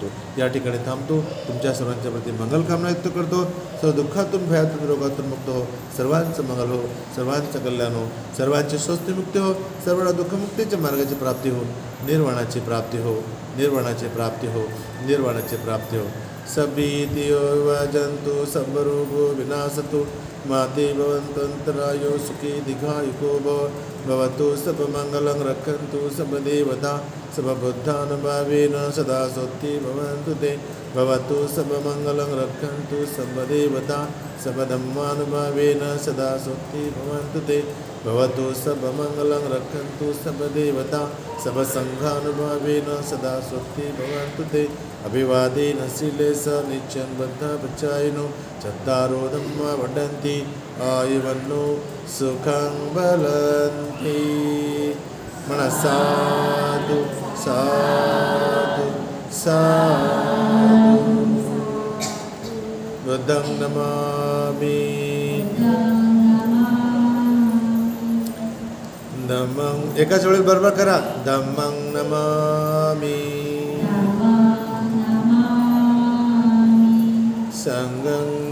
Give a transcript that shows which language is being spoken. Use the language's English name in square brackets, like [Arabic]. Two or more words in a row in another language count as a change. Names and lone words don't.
[Marathi] या ठिकाणी थांबतो. तुमच्या सर्वांच्या प्रती मंगलकामना व्यक्त करतो. सर्व दुःखातून, भयातून, रोगातून मुक्त हो, सर्वांचं मंगल हो, सर्वांचं कल्याण हो, सर्वांची स्वस्तिमुक्ती हो, सर्वांना दुःखमुक्तीच्या मार्गाची प्राप्ती हो, निर्वाणाची प्राप्ती हो, निर्वाणाची प्राप्ती हो. [Pali] सबीतियो वजन्तु सर्वरोगो विनाशतु माते भवन्तन्तरायो सुखी दीर्घायुको भवतु सर्वमङ्गलं रक्षन्तु सर्वदेवता सर्वबुद्धानुभावेन सदा सोत्ति भवन्तु ते. भवतु सर्वमङ्गलं रक्षन्तु सर्वदेवता सर्वधर्मानुभावेन सदा सोत्ति भवन्तु ते. भवतु सर्वमङ्गलं रक्षन्तु सर्वदेवता सर्वसङ्घानुभावेन सदा सोत्ति भवन्तु ते. अभिवादेन शीले स नित्यं बद्धपचायिनो चत्तारो धम्मा वर्धन्ति आयुवन्नो सुखं बलन्ति. [Marathi] म्हणा [Pali] साधु साधु साधु. बुद्धं नमामि धम्मं [Marathi] एकाच वेळेस बरोबर करा [Pali] धम्मं नमामि संघं